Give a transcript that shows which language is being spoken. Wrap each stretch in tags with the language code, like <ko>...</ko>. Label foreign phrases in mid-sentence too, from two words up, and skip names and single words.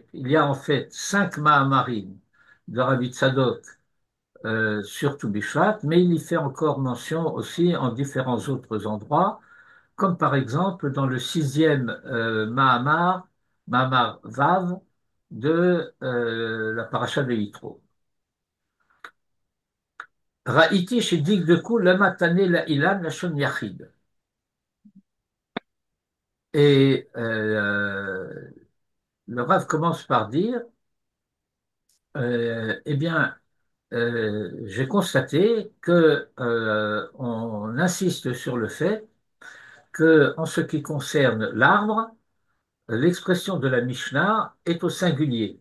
<fr>Il y a en fait 5 Ma'amarim de Rabbi Tzadok sur Tu Bishvat, mais il y fait encore mention aussi en différents autres endroits, comme par exemple dans le 6e</fr> <he>מאמר ו</he> <fr>de la paracha de Yitro.</fr> <he>ראיתי שדיק דה כל למה תנא לא אילן לשון יחיד.</he> <fr>Et le Rav commence par dire, eh bien, j'ai constaté que on insiste sur le fait que, en ce qui concerne l'arbre, l'expression de la Mishnah est au singulier.</fr>